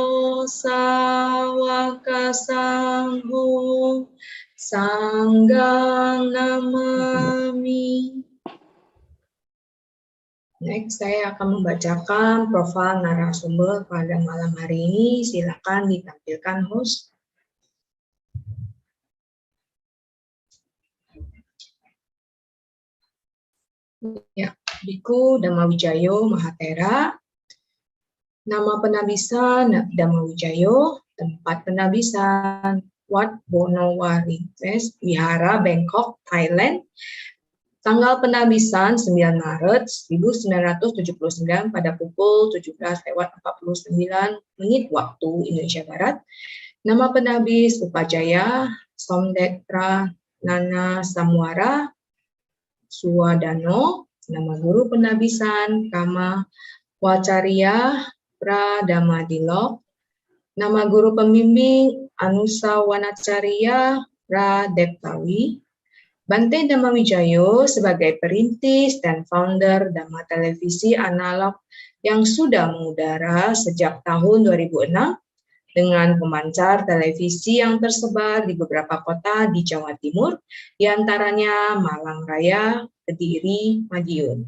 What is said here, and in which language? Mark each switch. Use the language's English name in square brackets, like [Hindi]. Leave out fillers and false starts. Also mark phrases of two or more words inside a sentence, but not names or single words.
[Pali] Sawaka Sangho Sanggang namami. [Indonesian] Next, saya akan membacakan profil narasumber pada malam hari ini. Silakan ditampilkan host. Ya, Biku Dhamma Wijayo Mahatera. Nama penabisan Dhamma Wijayo, tempat penabisan Wat Bonowari West, Wihara, Bangkok, Thailand. Tanggal penabisan 9 Maret 1979 pada pukul 17:49 waktu Indonesia Barat. Nama penabis Upajaya Somdektra Nana Samwara Suwadano. Nama guru penabisan Kama Wacarya Pradamadilok. Nama guru pembimbing Anusa Wanacarya Pradeptawi. Bante Dhamma Wijayo sebagai perintis dan founder Dhamma Televisi Analog yang sudah mengudara sejak tahun 2006 dengan pemancar televisi yang tersebar di beberapa kota di Jawa Timur, diantaranya Malang Raya, Kediri, Madiun.